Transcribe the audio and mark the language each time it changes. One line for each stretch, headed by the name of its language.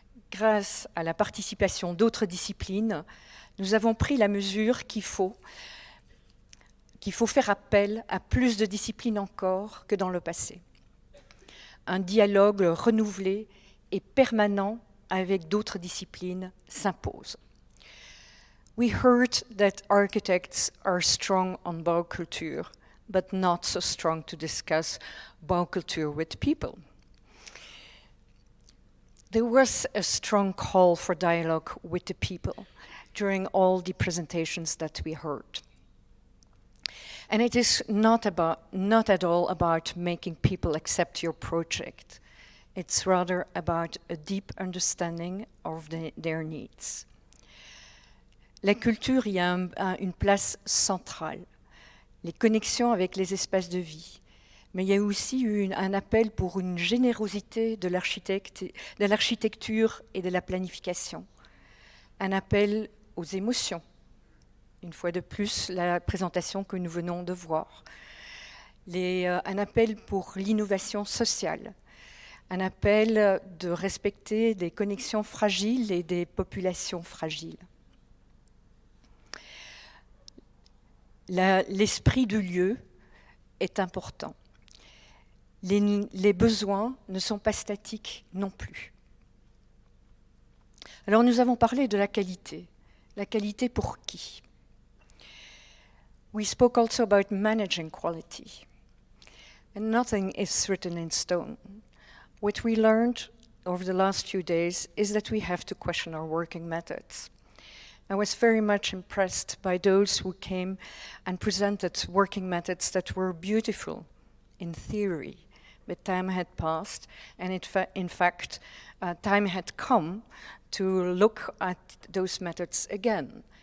French: Grâce à la participation d'autres disciplines, nous avons pris la mesure qu'il faut faire appel à plus de disciplines encore que dans le passé. Un dialogue renouvelé et permanent avec d'autres disciplines s'impose.
English: We heard that architects are strong on bauculture, but not so strong to discuss bauculture with people. There was a strong call for dialogue with the people during all the presentations that we heard. And it is not at all about making people accept your project. It's rather about a deep understanding of their needs.
French: La culture y a une place centrale, les connexions avec les espaces de vie. Mais il y a aussi eu un appel pour une générosité de l'architecture et de la planification. Un appel aux émotions. Une fois de plus, la présentation que nous venons de voir. Un appel pour l'innovation sociale. Un appel de respecter des connexions fragiles et des populations fragiles. L'esprit du lieu est important. Les besoins ne sont pas statiques non plus. Alors nous avons parlé de la qualité. La qualité pour qui?
English: We spoke also about managing quality. And nothing is written in stone. What we learned over the last few days is that we have to question our working methods. I was very much impressed by those who came and presented working methods that were beautiful in theory, but time had passed, and in fact, time had come to look at those methods again.